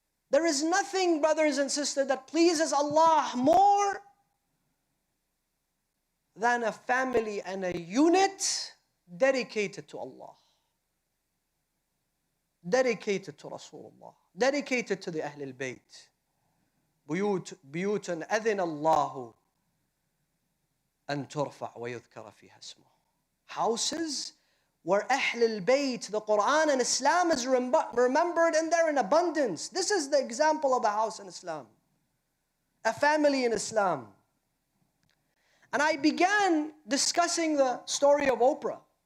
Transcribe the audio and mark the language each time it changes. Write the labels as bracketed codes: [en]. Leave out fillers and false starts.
[en] There is nothing, brothers and sisters, that pleases Allah more than a family and a unit dedicated to Allah, dedicated to Rasulullah, dedicated to the Ahl al-Bayt. [ar] بيوت أذن الله أن ترفع ويذكر فيها اسمه. [en] Houses where Ahl al-Bayt, the Quran and Islam is remembered and they're in abundance. This is the example of a house in Islam, a family in Islam. And I began discussing the story of Oprah.